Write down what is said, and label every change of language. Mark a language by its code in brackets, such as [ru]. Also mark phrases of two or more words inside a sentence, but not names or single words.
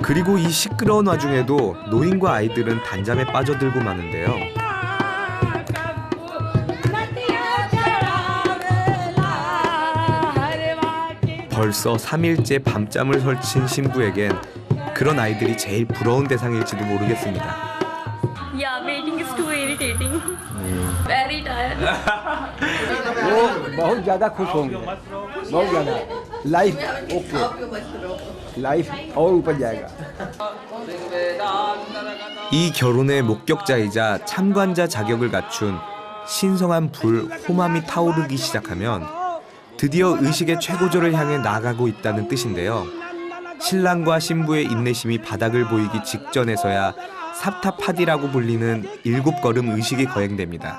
[ko] 그리고 이 시끄러운 와중에도 노인과 아이들은 단잠에 빠져들고 마는데요. 벌써 3일째 밤잠을 설친 신부에겐 그런 아이들이 제일 부러운 대상일지도 모르겠습니다. [en] Yeah, waiting is too irritating. Very tired. [hi] वो बहुत ज़्यादा खुश होंगे, बहुत ज़्यादा। [en] life okay, [hi] लाइफ और ऊपर जाएगा। [ko] 이 결혼의 목격자이자 참관자 자격을 갖춘 신성한 불 호맘이 타오르기 시작하면 드디어 의식의 최고조를 향해 나아가고 있다는 뜻인데요. 신랑과 신부의 인내심이 바닥을 보이기 직전에서야 삽타파디라고 불리는 7걸음 의식이 거행됩니다.